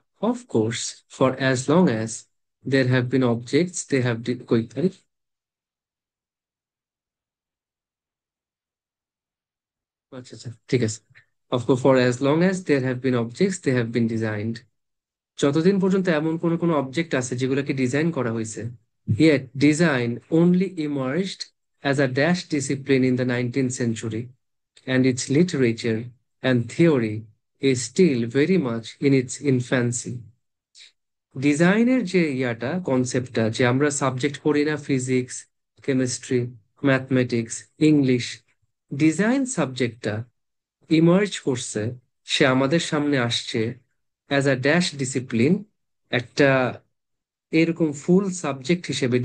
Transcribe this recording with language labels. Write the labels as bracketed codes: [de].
[en] Of course, for as long as there have been objects, they have [bn] কই তারিখ? আচ্ছা আচ্ছা, ঠিক আছে। [en] Of course, for as long as there have been objects, they have been designed. [bn] যতদিন পর্যন্ত এমন কোনো কোনো অবজেক্ট আছে যেগুলোকে ডিজাইন করা হয়েছে। [en] Yet design only emerged as a dash discipline in the 19th century, and its literature and theory is still very much in its infancy. [bn] ডিজাইনের যে কনসেপ্টটা, যে আমরা সাবজেক্ট পড়ি না, physics, chemistry, mathematics, English, design সাবজেক্টটা ইমার্জ করছে, সে আমাদের সামনে আসছে [en] as a dash discipline, [bn] একটা এরকম ফুল সাবজেক্ট হিসেবে।